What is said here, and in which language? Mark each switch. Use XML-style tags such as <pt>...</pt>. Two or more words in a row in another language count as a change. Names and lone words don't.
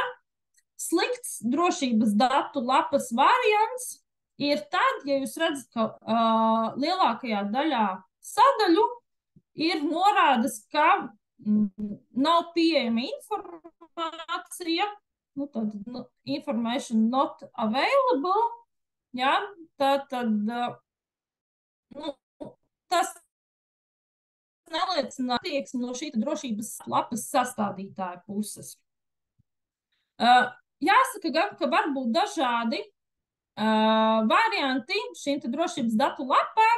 <lv>Slikts drošības datu lapas variants ir tad, ja jūs redzat, ka lielākajā daļā sadaļu ir norādes, ka nav pieejama informācija, nu, tad</lv> <en>information not available,</en> <lv>ja, tad, nu, tas neliecina attieksmi no šī drošības lapas sastādītāja puses. Jāsaka gan, ka var būt dažādi varianti šīm drošības datu lapām.</lv>